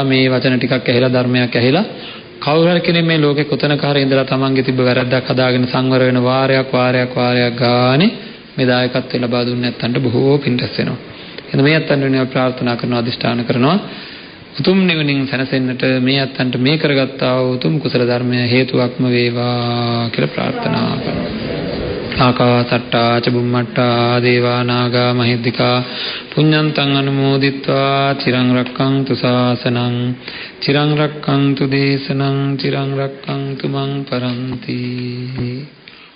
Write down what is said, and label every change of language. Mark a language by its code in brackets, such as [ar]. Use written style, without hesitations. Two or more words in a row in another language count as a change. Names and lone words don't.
[si] මේ වචන ටිකක් ඇහිලා ධර්මයක් ඇහිලා කවුරු හරි කෙනෙක් මේ ලෝකේ කොතනක හරි ඉඳලා තමන්ගේ තිබ්බ වැරද්දක් හදාගෙන සංවර වෙන වාරයක් ගානේ මේ දායකත්වය ලබා දුන්නේ නැත්තන්ට බොහෝ පින් රැස් වෙනවා. එහෙනම් මේ අත්තන්ට වෙනවා ප්‍රාර්ථනා කරනවා අදිෂ්ඨාන කරනවා උතුම් නිවනින් සැනසෙන්නට මේ අත්තන්ට මේ කරගත්තා වූ උතුම් කුසල ධර්මය හේතුවක්ම වේවා කියලා ප්‍රාර්ථනා කරනවා. [pi] ආකාසට්ටා ච බුම්මට්ටා දේවා නාග මහිද්దికා පුඤ්ඤන්තං අනුමෝදිත්වා චිරං රක්ඛන්තු ශාසනං චිරං රක්ඛන්තු දේශනං චිරං රක්ඛන්තු මං පරන්ති.